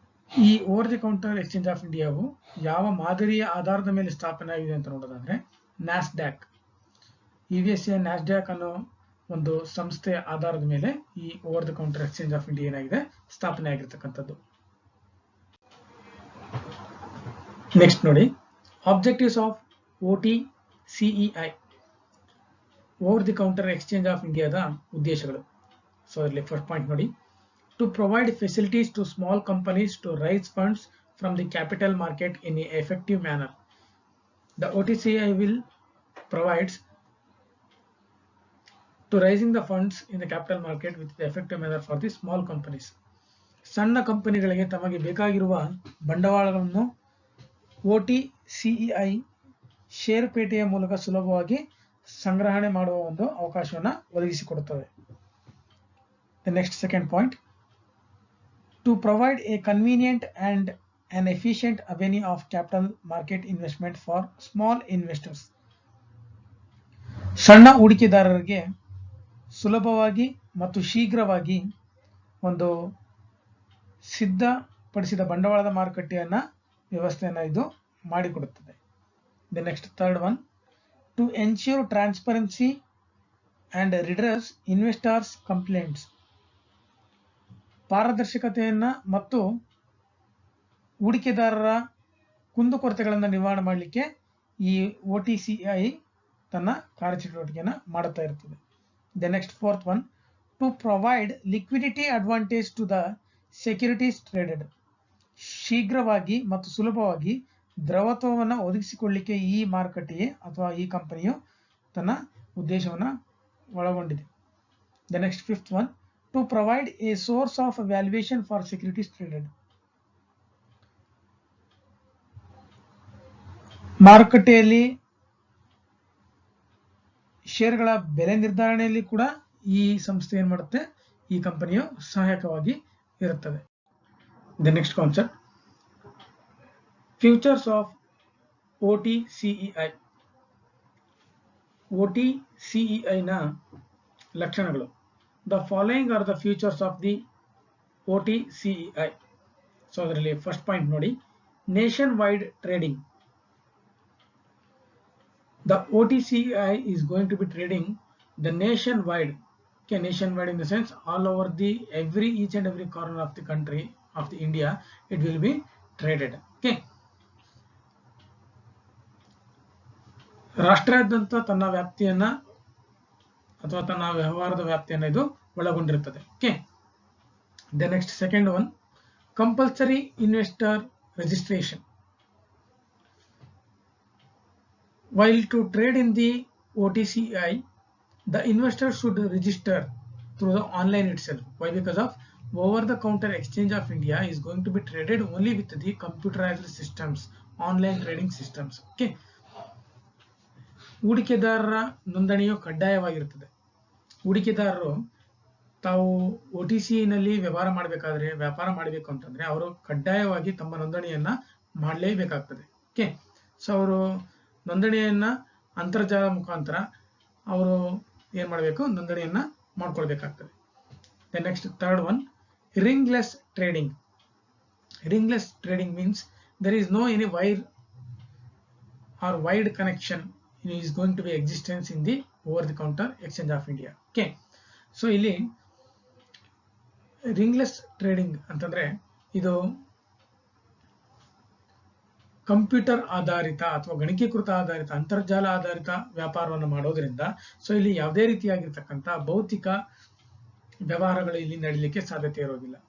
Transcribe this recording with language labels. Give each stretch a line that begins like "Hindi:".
Kannada: ಈ over the counter exchange of ಇಂಡಿಯಾವು ಯಾವ ಮಾದರಿಯ ಆಧಾರದ ಮೇಲೆ ಸ್ಥಾಪನೆ ಆಗಿದೆ ಅಂತ ನೋಡೋದಾದ್ರೆ NASDAQ, USA NASDAQ ಅನ್ನೋ ಒಂದು ಸಂಸ್ಥೆಯ ಆಧಾರದ ಮೇಲೆ ಈ over the counter exchange of India ಏನಾಗಿದೆ ಸ್ಥಾಪನೆ ಆಗಿರ್ತಕ್ಕಂಥದ್ದು.
English: Next ನೋಡಿ, objectives of OTCEI, over the counter exchange ಆಫ್ ಇಂಡಿಯಾದ ಉದ್ದೇಶಗಳು. ಸೊ ಅದರಲ್ಲಿ ಫಸ್ಟ್ ಪಾಯಿಂಟ್ ನೋಡಿ, to provide facilities to small companies to raise funds from the capital market in an effective manner. The OTCEI will provides to raising the funds in the capital market with the effective manner for the small companies.
Kannada: ಸಣ್ಣ ಕಂಪನಿಗಳಿಗೆ ತಮಗೆ ಬೇಕಾಗಿರುವ ಬಂಡವಾಳಗಳನ್ನು OTCEI ಷೇರುಪೇಟೆಯ ಮೂಲಕ ಸುಲಭವಾಗಿ ಸಂಗ್ರಹಣೆ ಮಾಡುವ ಒಂದು ಅವಕಾಶವನ್ನು ಒದಗಿಸಿಕೊಡುತ್ತದೆ.
English: The next second point, to provide a convenient and an efficient avenue of capital market investment for small investors.
Kannada: ಸಣ್ಣ ಹೂಡಿಕೆದಾರರಿಗೆ ಸುಲಭವಾಗಿ ಮತ್ತು ಶೀಘ್ರವಾಗಿ ಒಂದು ಸಿದ್ಧಪಡಿಸಿದ ಬಂಡವಾಳದ ಮಾರುಕಟ್ಟೆಯನ್ನ ವ್ಯವಸ್ಥೆಯನ್ನು ಇದು ಮಾಡಿಕೊಡುತ್ತದೆ.
English: The next third one, to ensure transparency and redress investors complaints.
Kannada: ಪಾರದರ್ಶಕತೆಯನ್ನ ಮತ್ತು ಹೂಡಿಕೆದಾರರ ಕುಂದುಕೊರತೆಗಳನ್ನು ನಿವಾರಣೆ ಮಾಡಲಿಕ್ಕೆ ಈ OTCEI ತನ್ನ ಕಾರ್ಯಚಟುವಟಿಕೆಯನ್ನು ಮಾಡುತ್ತಾ ಇರುತ್ತದೆ.
English: The next fourth one, to provide liquidity advantage to the securities traded.
Kannada: ಶೀಘ್ರವಾಗಿ ಮತ್ತು ಸುಲಭವಾಗಿ ದ್ರವತ್ವವನ್ನು ಒದಗಿಸಿಕೊಳ್ಳಲಿಕ್ಕೆ ಈ ಮಾರುಕಟ್ಟೆಯೇ ಅಥವಾ ಈ ಕಂಪನಿಯು ತನ್ನ ಉದ್ದೇಶವನ್ನು ಒಳಗೊಂಡಿದೆ.
English: The next fifth one, to provide a source of valuation for securities traded.
Kannada: ಮಾರುಕಟ್ಟೆಯಲ್ಲಿ ಷೇರುಗಳ ಬೆಲೆ ನಿರ್ಧಾರಣೆಯಲ್ಲಿ ಕೂಡ ಈ ಸಂಸ್ಥೆ ಏನು ಮಾಡುತ್ತೆ, ಈ ಕಂಪನಿಯು ಸಹಾಯಕವಾಗಿ ಇರುತ್ತದೆ.
English: The next concept, features of OTCEI.
Kannada: OTCEI ನ ಲಕ್ಷಣಗಳು.
English: The following are the features of the OTCEI. So ಅದರಲ್ಲಿ first point ನೋಡಿ, nationwide trading. The OTCEI is going to be trading the nationwide. Okay, nationwide in the sense all over the each and every corner of the country of the India it will be traded.
Kannada: Okay, ರಾಷ್ಟ್ರಾದ್ಯಂತ ತನ್ನ ವ್ಯಾಪ್ತಿಯನ್ನ ಅಥವಾ ತನ್ನ ವ್ಯವಹಾರದ ವ್ಯಾಪ್ತಿಯನ್ನು ಇದು ಒಳಗೊಂಡಿರುತ್ತದೆ.
English: Okay, the next second one, compulsory investor registration. While to trade in the OTCEI, the investor should register through the online itself. Why? Because of over-the-counter exchange of India is going to be traded only with the computerized systems, online trading systems. Okay.
Kannada: ಹೂಡಿಕೆದಾರರ ನೋಂದಣಿಯು ಕಡ್ಡಾಯವಾಗಿರುತ್ತದೆ. ಹೂಡಿಕೆದಾರರು ತಾವು OTCEI ವ್ಯವಹಾರ ಮಾಡಬೇಕು ಅಂತಂದ್ರೆ ಅವರು ಕಡ್ಡಾಯವಾಗಿ ತಮ್ಮ ನೋಂದಣಿಯನ್ನ ಮಾಡಲೇಬೇಕಾಗ್ತದೆ. Okay, so ಅವರು ನೋಂದಣಿಯನ್ನ ಅಂತರ್ಜಾಲ ಮುಖಾಂತರ ಅವರು ಏನ್ ಮಾಡಬೇಕು, ನೋಂದಣಿಯನ್ನ ಮಾಡ್ಕೊಳ್ಬೇಕಾಗ್ತದೆ.
English: The next third one, ringless trading. Ringless trading means there is no any wire or wide connection is going to be existence in the over the counter exchange of India.
Kannada: Okay, so ಇಲ್ಲಿ ರಿಂಗ್ಲೆಸ್ trading ಅಂತಂದ್ರೆ ಇದು computer ಆಧಾರಿತ ಅಥವಾ ಗಣಕೀಕೃತ ಆಧಾರಿತ ಅಂತರ್ಜಾಲ ಆಧಾರಿತ ವ್ಯಾಪಾರವನ್ನು ಮಾಡೋದ್ರಿಂದ ಸೊ ಇಲ್ಲಿ ಯಾವುದೇ ರೀತಿಯಾಗಿರ್ತಕ್ಕಂಥ ಭೌತಿಕ ವ್ಯವಹಾರಗಳು ಇಲ್ಲಿ ನಡೀಲಿಕ್ಕೆ ಸಾಧ್ಯತೆ ಇರೋದಿಲ್ಲ.